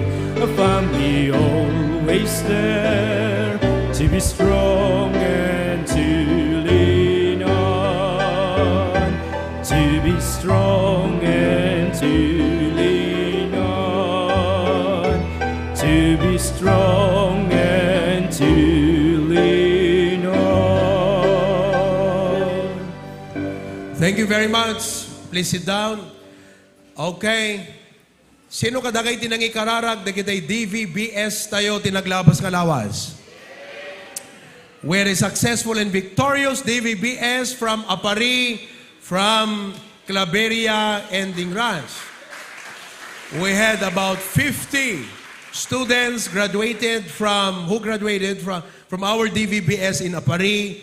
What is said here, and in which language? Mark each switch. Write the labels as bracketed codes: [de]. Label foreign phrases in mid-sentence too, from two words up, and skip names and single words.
[en] A family always there to be strong and to lean on, to be strong and to lean on, to be strong and to lean on. Thank you very much. Please sit down. Okay. [ilo] Sino kadagay tinangi kararag na kita'y DVBS tayo tinaglabas nga lawas? [en] We're a successful and victorious DVBS from Apari, from Claveria, and Dingras. We had about 50 students who graduated from our DVBS in Apari.